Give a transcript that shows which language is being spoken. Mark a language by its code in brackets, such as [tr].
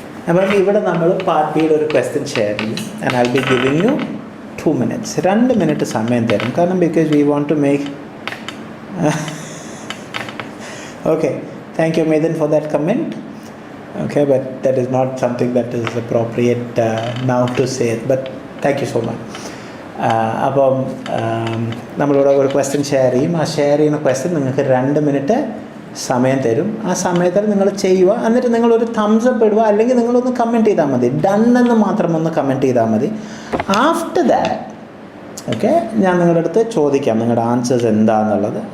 [ml] അപ്പം ഇവിടെ നമ്മൾ പാർട്ടിയുടെ ഒരു ക്വസ്റ്റ്യൻ ഷെയർ ചെയ്യും [en] And I be giving you 2 minutes. [ml] 2 minutes സമയം തരും കാരണം [en] Because we want to make okay thank you മേദൻ for that comment. Okay, but that is not something that is appropriate now to say it, but thank you so much. [ml] അപ്പം നമ്മളിവിടെ ഒരു question share ചെയ്യും. ആ share ചെയ്യുന്ന question നിങ്ങൾക്ക് 2 minute സമയം തരും. ആ സമയത്തിൽ നിങ്ങൾ ചെയ്യുക, എന്നിട്ട് നിങ്ങളൊരു തംസ് അപ്പ് ഇടുക, അല്ലെങ്കിൽ നിങ്ങളൊന്ന് കമൻറ്റ് ചെയ്താൽ മതി. ഡൺ എന്ന് മാത്രം ഒന്ന് കമൻറ്റ് ചെയ്താൽ മതി. [en] after that [ml] ഓക്കെ ഞാൻ നിങ്ങളുടെ അടുത്ത് ചോദിക്കാം നിങ്ങളുടെ ആൻസേഴ്സ് എന്താണെന്നുള്ളത്.